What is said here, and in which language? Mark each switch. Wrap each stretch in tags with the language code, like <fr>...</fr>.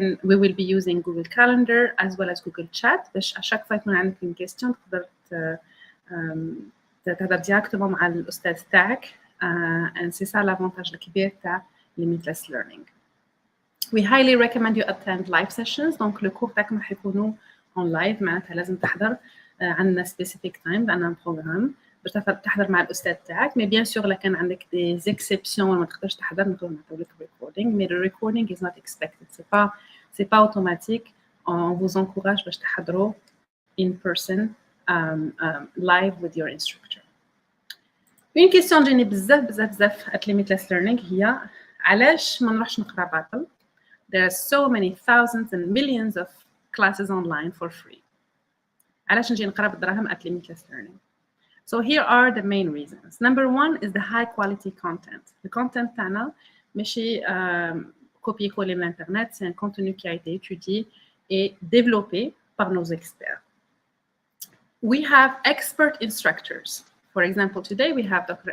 <en>We will be using Google Calendar as well as Google Chat</en> <ar>باش</ar> <fr>à chaque fois</fr> <ar>يكون عندك</ar> <fr>une question</fr> <ar>تقدر تهضر</ar> <fr>directement</fr> <ar>مع الأستاذ تاعك.</ar> <fr>And c'est ça l'avantage</fr> <ar>الكبير تاع</ar> <fr>limitless learning.</fr> <en>We highly recommend you attend live sessions.</en> <fr>Donc le cours</fr> <ar>تاعكم راح يكونوا</ar> <en>on live</en> <ar>معناتها لازم تحضر عندنا</ar> <en>specific time</en> <ar>عندنا programme باش تحضر مع الأستاذ تاعك.</ar> <fr>Mais bien sûr</fr> <ar>لكن عندك</ar> <fr>des exceptions</fr> <ar>ما تقدرش تحضر نقدر نعطيو لك recording.</ar> <en>Mais the recording is not expected.</en> <fr>C'est pas automatique. On vous encourage</fr> <ar>باش تحضروا</ar> <en>in person live with your instructor.</en> <fr>Une question</fr> <ar>جاني بزاف</ar> <en>at limitless learning</en> <ar>هي علاش ما نروحش نقرا باطل؟</ar> <en>There are so many thousands and millions of classes online for free.</en> <ar>علاش نجي نقرا بالدراهم</ar> <en>at limitless learning? So here are the main reasons. Number one is the high quality content. The content</en> <ar>تاعنا ماشي</ar> <fr>copier-coller</fr> <ar>من</ar> <fr>l'internet, c'est un contenu qui a été étudié et développé par nos experts.</fr> <en>We have expert instructors. For example, today we have Dr.</en>